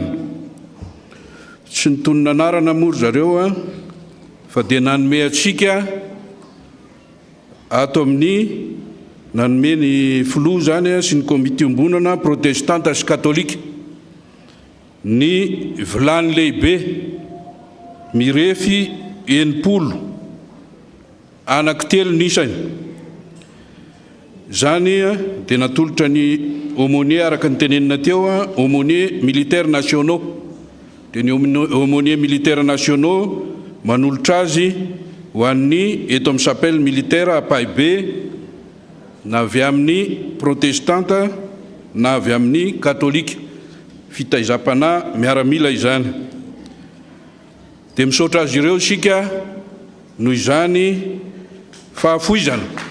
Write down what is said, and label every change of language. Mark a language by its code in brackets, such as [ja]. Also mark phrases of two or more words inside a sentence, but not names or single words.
[mg] Tsy nitonona anarana moa zareo fa dia nanome antsika ato amin'ny nanome ny filoha zany sy ny komite ombonana protestanta sy katolika ny vilany lehibe mirefy 80 anankitelo nisany. Zany dia natolotra ny aumôniers araka ny tenenina teo [fr] aumôniers militaires nationaux. [mg] Dia ny [fr] aumôniers militaires nationaux [mg] manolotra azy ho an'ny eto amin'ny [fr] chapelle militaire [mg] Apaibe na avy amin'ny protestanta na avy amin'ny katolika fitaizam-panahy miaramila izany. Dia misaotra azy ireo isika noho izany fahafoizana.